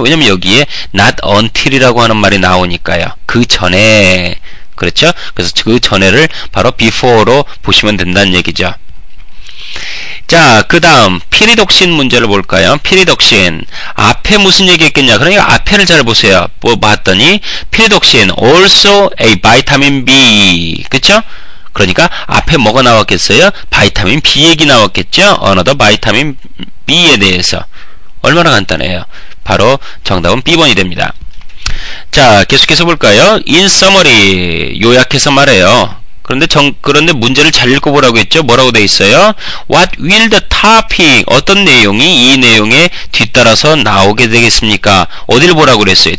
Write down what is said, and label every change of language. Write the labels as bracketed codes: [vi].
[ko] 왜냐면 여기에 not until이라고 하는 말이 나오니까요. 그 전에, 그렇죠? 그래서 그 전에를 바로 before로 보시면 된다는 얘기죠. 자, 그 다음 피리독신 문제를 볼까요? 피리독신 앞에 무슨 얘기했겠냐. 그러니까 앞에를 잘 보세요. 봤더니 피리독신 [en] also a vitamin B, [ko] 그쵸? 그러니까 앞에 뭐가 나왔겠어요? 바이타민 B 얘기 나왔겠죠? [en] another vitamin B [ko] 에 대해서. 얼마나 간단해요. 바로 정답은 B번이 됩니다. 자, 계속해서 볼까요? [en] in summary, [ko] 요약해서 말해요. 그런데 문제를 잘 읽어보라고 했죠. 뭐라고 돼 있어요? [en] What will the topic? [ko] 어떤 내용이 이 내용에 뒤따라서 나오게 되겠습니까? 어디를 보라고 그랬어요?